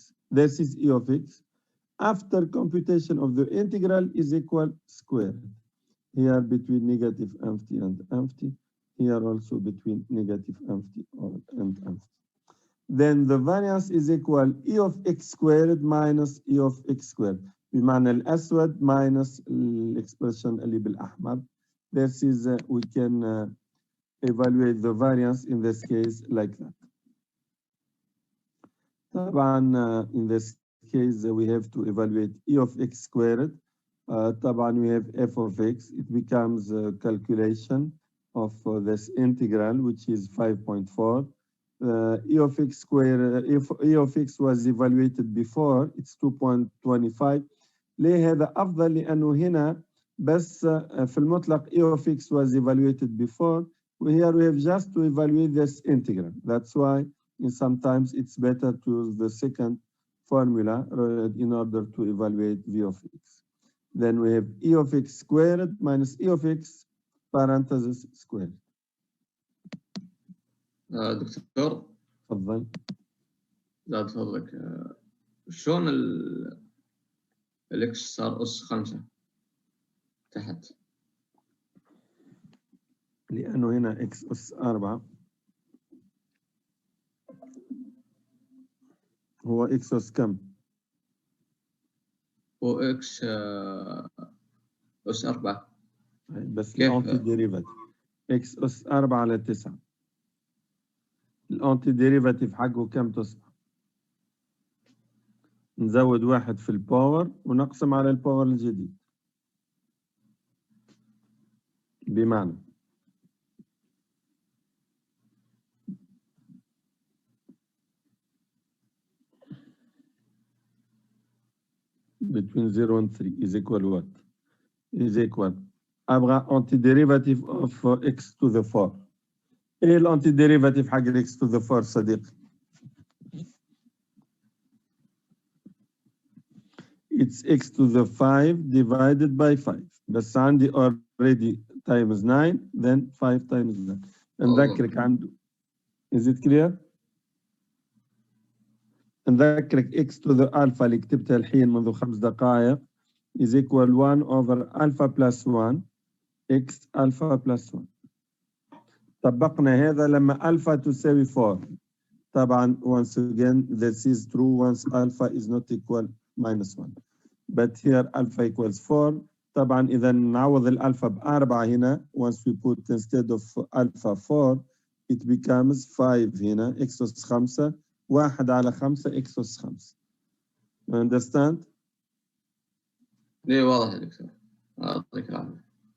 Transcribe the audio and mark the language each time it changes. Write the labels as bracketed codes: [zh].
[en] This is e of x. After computation of the integral is equal squared. Here between negative empty and empty. Here also between negative empty and empty. Then the variance is equal e of x squared minus e of x squared. [ar] بمعنى الأسود [en] minus expression [ar] اللي بالأحمر. [en] This is we can evaluate the variance in this case like that. طبعا in this case we have to evaluate e of x squared. طبعا we have f of x. It becomes a calculation of this integral which is 5.4. E of x squared, if e of x was evaluated before, it's 2.25. [ar] ليه هذا أفضل؟ لأنه هنا بس في المطلق [en] e of x was evaluated before. Here we have just to evaluate this integral. That's why sometimes it's better to use the second formula in order to evaluate v of x. Then we have e of x squared minus e of x parenthesis squared. [ar] دكتور تفضل. زاد فضلك شلون الاكس صار اس 5 تحت؟ لأنه هنا اكس اس 4 هو اكس اس كم؟ هو اكس اس 4 بس الانتي ديريفاتيف اكس اس 4 على 9. الانتي ديريفاتيف حقه كم تصبح؟ نزود واحد في الباور ونقسم على الباور الجديد. [en] بمعنى between 0 and 3 is equal what? Is equal أبغى anti derivative of x to the 4. [ar] إيه الانتي ديريفاتيف حق [en] x to the 4 صديقي؟ It's x to the 5 divided by 5. [ar] بس عندي [en] already times 9 then 5 times 9. [ar] نذكرك عنده. [en] Is it clear؟ نذكرك x to the alpha [ar] اللي كتبتها الحين منذ 5 دقائق [en] is equal 1 over alpha plus 1 x alpha plus 1. [ar] طبقنا هذا لما alpha تساوي 4. [en] طبعا once again this is true once alpha is not equal minus 1. But here alpha equals 4. [ar] طبعا إذا نعوض الألفا ب4 هنا [en] once we put instead of alpha 4 it becomes 5 [ar] هنا x أس 5 1 على 5 x أس 5. [en] You understand؟ [ar] ليه واضح يا دكتور. يعطيك العافية.